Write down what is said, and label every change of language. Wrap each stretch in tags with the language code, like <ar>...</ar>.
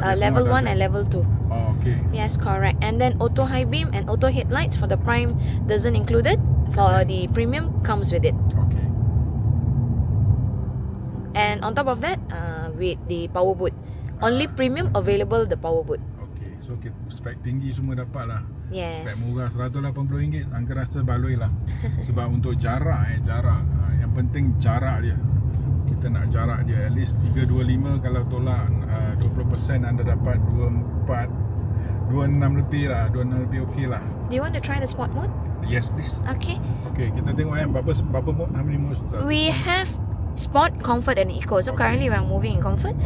<en>level no 1 other. and level 2. Oh, okay. Yes, correct. And then auto high beam and auto headlights for the Prime doesn't include it. For the premium comes with it. Okay. And on top of that, with the power boot. Only premium available the power boot. Okay.</en> <ms>So spek tinggi semua dapat lah. Yes. Spek murah RM180, Angka rasa baloi lah. Sebab untuk jarak yang penting jarak dia. Kita nak jarak dia</ms> <en>at least 325.</en> <ms>Kalau tolak 20% anda dapat 26 lebih lah. 26 lebih okey lah.</ms> <en>Do you want to try the sport mode? Yes please. Okay.</en> <ms>Okay, kita tengok berapa mode,</ms> <en>how many modes? We have sport, comfort and eco. So Okay. currently we are moving in comfort.</en>